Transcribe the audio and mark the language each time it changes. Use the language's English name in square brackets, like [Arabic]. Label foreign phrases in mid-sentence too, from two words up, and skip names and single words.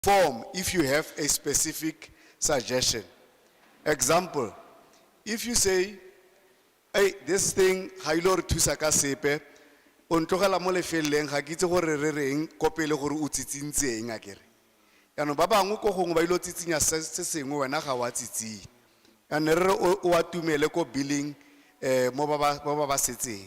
[English] form if you have a specific suggestion. Example, if you say, hey, this thing, [Tswana] ha ilo re thusa ka sepe, o ntlogela mo lefeleng ga ke itse gore re reng ko pele gore o tsitsintseng akere. Yaanong ba bangwe ko gongwe ba ilo tsitsinya se sengwe wena ga wa tsitsing. Yaanong re o atumele ko billing mo ba setseng.